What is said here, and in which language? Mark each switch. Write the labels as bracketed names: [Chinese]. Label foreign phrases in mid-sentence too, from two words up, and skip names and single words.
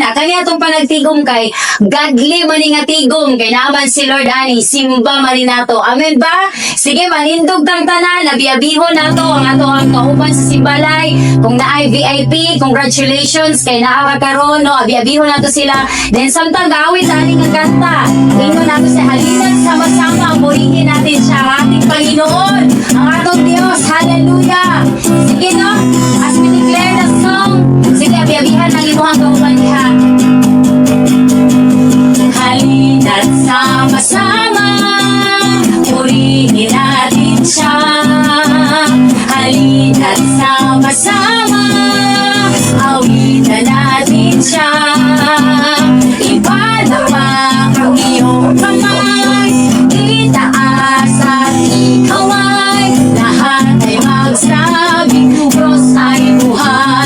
[Cebuano] Akani atong panagtigom kay godly man nga tigom kay naman si Lord ani simba man ni nato. Amen ba? Sige manindog tang tanan, abi-abihon nato ang ato ang kauban sa simbalay. Kung naay VIP, congratulations kay naa ka karon no, abi-abihon nato sila. Then samtang gawit ani nga kanta, ingon nato sa halinan [Filipino] sama-sama purihin natin siya ang ating Panginoon, [Cebuano] ang atong Dios. [English] Hallelujah. [Cebuano] Sige no, [English] as we declare the song, [Cebuano] sige abi-abihan ang imuhang kauban diha. [Filipino] Halina't sama-sama purihin natin siya. Halina't sama-sama awitan natin siya. Ipalawak ang iyong kamay, itaas at ikaway, lahat ay magsabing Diyos ay buhay.